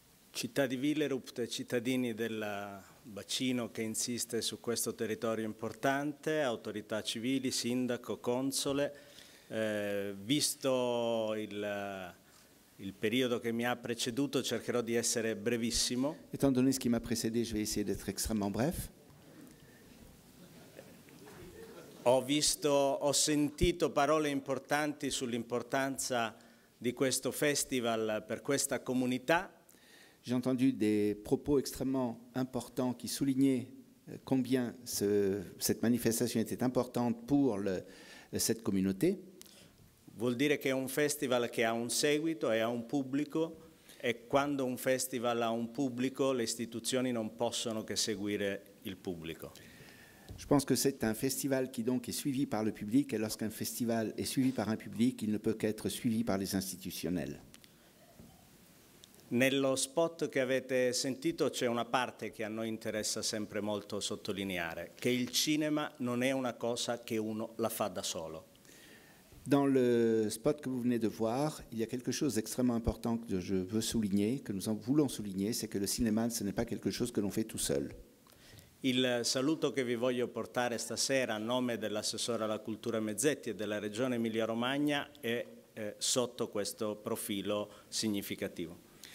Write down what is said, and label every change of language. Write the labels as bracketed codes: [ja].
[it] Città di Villerupt, cittadini del bacino che insiste su questo territorio importante, autorità civili, sindaco, console, visto il periodo che mi ha preceduto cercherò di essere brevissimo. [fr] Étant donné ce qui m'a précédé, je vais essayer d'être extrêmement bref. [it] Ho sentito parole importanti sull'importanza di questo festival per questa comunità. [fr] J'ai entendu des propos extrêmement importants qui soulignaient combien cette manifestation était importante pour cette communauté. [it] Vuol dire che è un festival che ha un seguito e ha un pubblico, e quando un festival ha un pubblico le istituzioni non possono che seguire il pubblico. [fr] Je pense que c'est un festival qui donc est suivi par le public, et lorsqu'un festival est suivi par un public, il ne peut qu'être suivi par les institutionnels. [it] Nello spot che avete sentito c'è una parte che a noi interessa sempre molto sottolineare, che il cinema non è una cosa che uno la fa da solo. [fr] Dans le spot que vous venez de voir, il y a quelque chose d'extrêmement important que je veux souligner, que nous voulons souligner, c'est que le cinéma, ce n'est pas quelque chose que l'on fait tout seul. [it] Il saluto che vi voglio portare stasera a nome dell'assessore alla cultura Mezzetti e della Regione Emilia-Romagna è sotto questo profilo significativo.